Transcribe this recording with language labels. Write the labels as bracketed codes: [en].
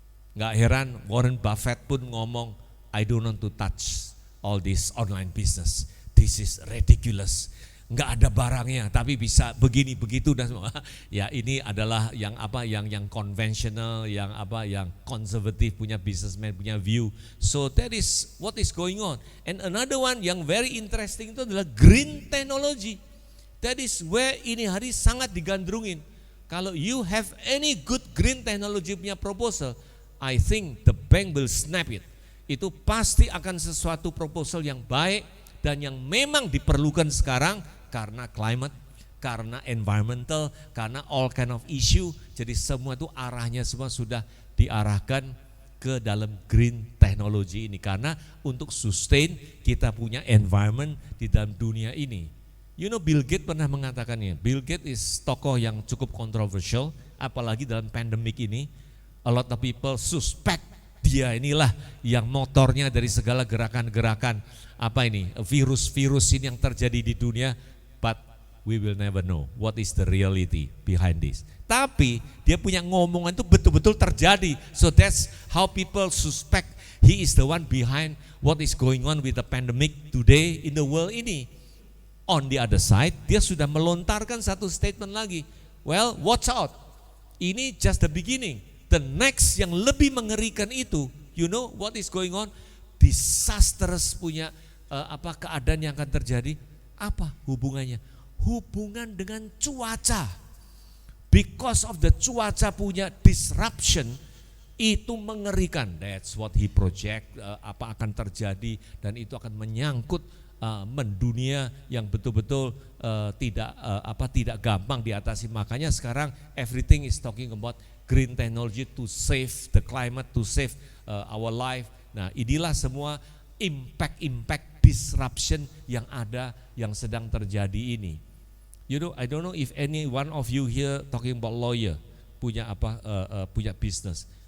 [id] Nggak heran Warren Buffett pun ngomong, [en] I don't want to touch all this online business. This is ridiculous. [id] Nggak ada barangnya, tapi bisa begini begitu dan semua. Ya ini adalah yang konvensional, yang konservatif punya businessman punya view. [en] So that is what is going on. And another one yang very interesting [id] itu adalah [en] green technology. That is where [id] ini hari sangat digandrungin. Kalau [en] you have any good green technology punya proposal, I think the bank will snap it. [id] Itu pasti akan sesuatu proposal yang baik dan yang memang diperlukan sekarang. [en] Karena climate, karena environmental, karena all kind of issue. [id] Jadi semua itu arahnya semua sudah diarahkan ke dalam green technology ini. Karena untuk sustain kita punya environment di dalam dunia ini. [en] You know [id] Bill Gates pernah mengatakannya. Bill Gates is tokoh yang cukup kontroversial, apalagi dalam pandemic ini. [en] A lot of people suspect [id] dia inilah yang motornya dari segala gerakan-gerakan virus-virus ini yang terjadi di dunia. [en] But we will never know what is the reality behind this. [id] Tapi dia punya ngomongan itu betul-betul terjadi. [en] So that's how people suspect he is the one behind what is going on with the pandemic today in the world ini. On the other side, [id] dia sudah melontarkan satu [en] statement lagi. Well, watch out. Ini just the beginning. The next [id] yang lebih mengerikan itu, [en] you know what is going on? [id] Disastrous punya keadaan yang akan terjadi. Apa hubungannya? Hubungan dengan cuaca. [en] Because of the cuaca punya disruption, [id] itu mengerikan. [en] That's what he project, [id] apa akan terjadi dan itu akan menyangkut mendunia yang betul-betul tidak gampang diatasi. Makanya sekarang [en] everything is talking about green technology to save the climate, to save our life. [id] Nah, inilah semua impact disruption yang ada, yang sedang terjadi ini. [en] You know, I don't know if any one of you here talking about lawyer punya business.